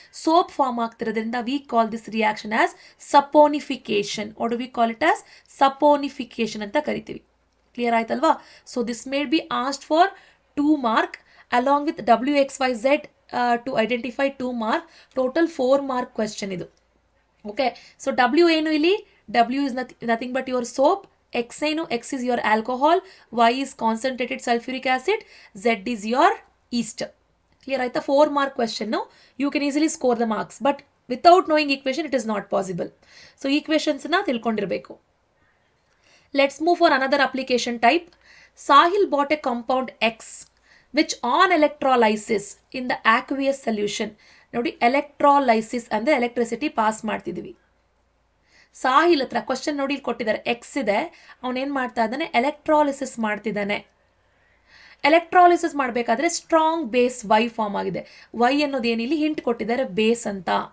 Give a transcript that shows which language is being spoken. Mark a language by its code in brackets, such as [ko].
[kn] Soap form ಆಗ್ತಿರೋದ್ರಿಂದ [en] We call this reaction as saponification. What do we call it as? Saponification [kn] ಅಂತ ಕರಿತೀವಿ. Clear ಆಯ್ತಲ್ವಾ? [en] So this made be asked for 2 mark along with WXYZ to identify 2 mark. Total 4 mark question ಇದು. Okay. [kn] So W ಏನು ಇಲ್ಲಿ? [en] W is nothing but your soap. [kn] X ಏನು? [en] X is your alcohol. Y is concentrated sulfuric acid. Z is your yeast. Clear ಆಯ್ತಾ? 4 mark question. You can easily score the marks, but without knowing equation it is not possible. So [kn] equations na tilkondirbeku. [en] Let's move for another application type. Sahil bought a compound X which on electrolysis in the aqueous solution. [kn] ನೋಡಿ electrolysis ಅಂದರೆ electricity pass ಮಾಡ್ತಿದ್ವಿ. ಸಾಹಿಲ್ ಹತ್ರ question ನೋಡಿ ಇಲ್ಲಿ ಕೊಟ್ಟಿದ್ದಾರೆ. X ಇದೆ, ಅವನೇನು ಮಾಡ್ತಾ ಇದ್ದಾನೆ? ಎಲೆಕ್ಟ್ರಾಲಿಸಿಸ್ ಮಾಡ್ತಿದ್ದಾನೆ. ಎಲೆಕ್ಟ್ರಾಲಿಸಿಸ್ ಮಾಡಬೇಕಾದ್ರೆ ಸ್ಟ್ರಾಂಗ್ ಬೇಸ್ ವೈ ಫಾರ್ಮ್ ಆಗಿದೆ. ವೈ ಅನ್ನೋದೇನಿಲ್ಲಿ ಹಿಂಟ್ ಕೊಟ್ಟಿದ್ದಾರೆ, ಬೇಸ್ ಅಂತ.